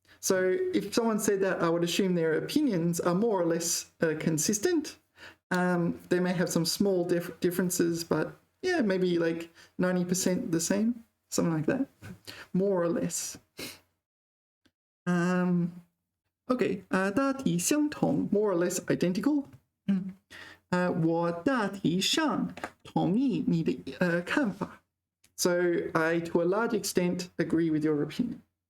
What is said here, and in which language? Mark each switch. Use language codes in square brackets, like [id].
[en] So if someone said that, I would assume their opinions are more or less consistent. They may have some small differences, but yeah, maybe like 90% the same, something like that, more or less. Okay, [zh] 大体相同, [en] more or less identical. [zh] 我大体上同意你的看法。 [en] So I, to a large extent, agree with your opinion.